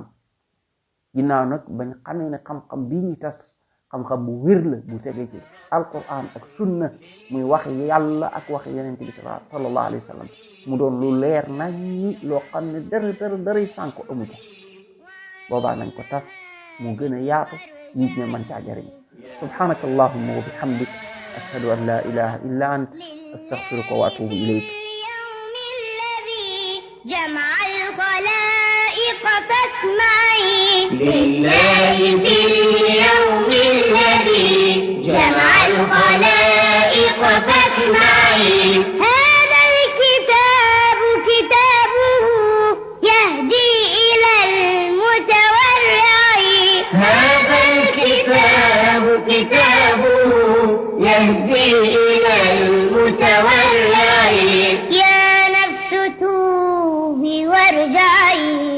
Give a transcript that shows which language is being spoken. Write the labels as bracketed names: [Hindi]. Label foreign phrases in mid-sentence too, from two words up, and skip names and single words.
[Wolof] ginnaaw nag bañ xamee ne xam-xam bii ñu tas xam-xam bu wér la bu tege ci alquran ak sunna, muy wax yàlla ak wax yonent bi [Arabic] صلى الله عليه وسلم, [Wolof] mu doon lu leer nañ ñi loo xam ne dara sànko amu ko. boobaa nañ ko tas mu gën a yaatu, nit ñi mën caa jariñ. [Arabic] سبحانك اللهم وبحمدك أشهد أن لا إله إلا أنت أستغفرك وأتوب إليك. جمع الخلائق فاسمعي لله في اليوم الذي جمع الخلائق فاسمعي هذا الكتاب كتابه يهدي إلى المتورع هذا الكتاب كتابه يهدي إلى المتورع يا نفس توبي وارجعي